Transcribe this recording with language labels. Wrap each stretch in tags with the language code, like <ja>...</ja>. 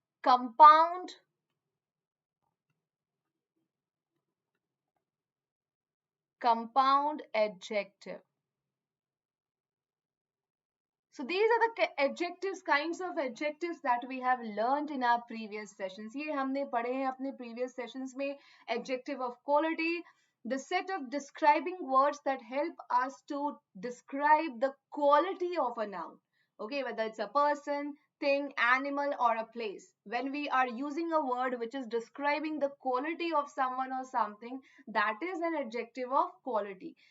<en>Compound, compound adjective. So these are the adjectives, kinds of adjectives that we have learned in our previous sessions.</en> <hi>ये हमने पढ़े हैं अपने previous sessions में.</hi> <en>Adjective of quality, the set of describing words that help us to describe the quality of a noun. Okay, whether it's a person, thing, animal, or a place. When we are using a word which is describing the quality of someone or something, that is an adjective of quality.</en>